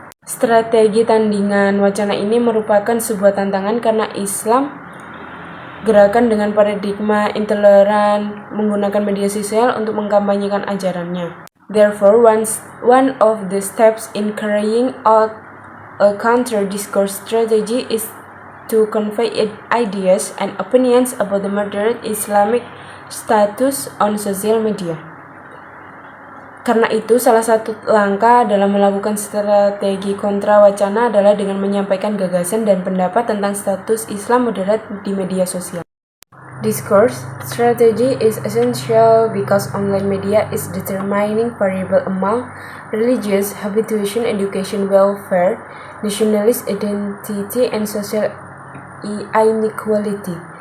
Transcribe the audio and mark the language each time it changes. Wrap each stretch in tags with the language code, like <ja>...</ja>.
<id>Strategi tandingan wacana ini merupakan sebuah tantangan karena Islam gerakan dengan paradigma intoleran menggunakan media sosial untuk mengkampanyekan ajarannya.</id> <en>Therefore, one of the steps in carrying out a counter-discourse strategy is to convey ideas and opinions about the moderate Islamic status on social media.</en> <id>Karena itu, salah satu langkah dalam melakukan strategi kontra wacana adalah dengan menyampaikan gagasan dan pendapat tentang status Islam moderat di media sosial.</id> <en>Discourse strategy is essential because online media is determining variable among religious habituation, education, welfare, nationalist identity, and social inequality.</en>